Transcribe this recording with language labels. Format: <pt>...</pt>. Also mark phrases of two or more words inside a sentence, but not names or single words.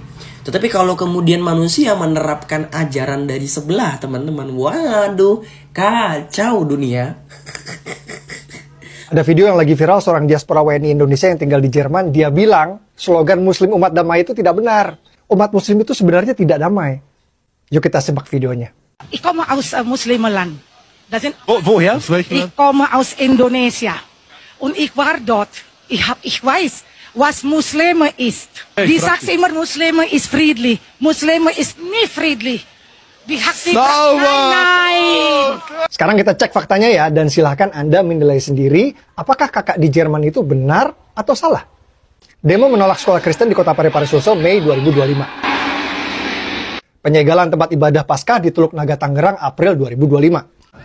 <id>Tetapi kalau kemudian manusia menerapkan ajaran dari sebelah, teman-teman, waduh, kacau dunia. Ada video yang lagi viral seorang diaspora WNI Indonesia yang tinggal di Jerman. Dia bilang slogan Muslim umat damai itu tidak benar. Umat Muslim itu sebenarnya tidak damai. Yuk kita simak videonya.</id> <de>Ich komme aus Muslimenland. Das sind Woher? Aus welchem Ich Land? komme aus Indonesia. Und ich war dort. Ich weiß, was Muslime ist. Die sagt immer, Muslime ist friedlich. Muslime ist nie friedlich. Nein.</de> <id>Sekarang kita cek faktanya ya, dan silahkan Anda menilai sendiri apakah kakak di Jerman itu benar atau salah. Demo menolak sekolah Kristen di kota Parepare Sulsel Mei 2025. Penyegelan tempat ibadah Paskah di Teluk Naga Tangerang April 2025.</id>